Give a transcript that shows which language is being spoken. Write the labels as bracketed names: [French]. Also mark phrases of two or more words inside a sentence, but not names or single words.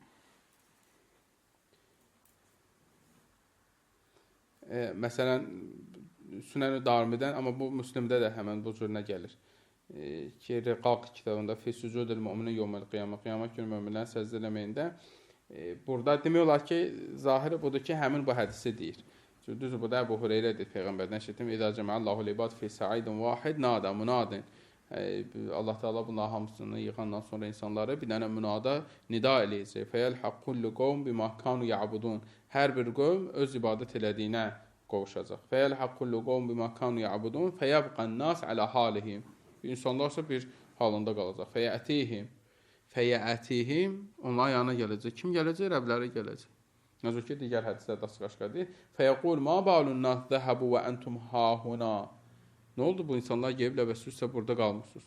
[Azerbaijani] Məsələn, Sünən-i Darimidən, amma bu Müslimdə də həmən bu cür nə gəlir? Ki, Riqaq kitabında [Arabic] في سجود المؤمنين يوم القيامة, [Azerbaijani] qiyamət günü möminlərin səcdə eləməyində burada demək olar ki, zahiri budur ki, həmin bu hədisi deyir. Düzdür, bu da Əbu Hüreyrədir, Peyğəmbərdən eşitdim. [Arabic] إذا جمع الله العباد في صعيد واحد نادى مناد. [Azerbaijani] Allah Teala bunların hamısını yığandan sonra insanları bir dənə münada nida eləyəcək. [Arabic] فيلحق كل قوم بما كانوا يعبدون. [Azerbaijani] Hər bir qövm öz ibadət elədiyinə qovuşacaq. [Arabic] فيلحق كل قوم بما كانوا يعبدون فيبقى الناس على حالهم. [Azerbaijani] İnsanlar isə bir halında qalacaq. Fəyətihim onların yanına gələcək. Kim gələcək? Rəbləri gələcək. Necə ki, digər hədislərdə açıq-aşkar deyir. [Arabic] فيقول ما بال الناس ذهبوا وأنتم ها هنا. [Azerbaijani] Nə oldu bu insanlar gəliblər və siz isə burada qalmısınız?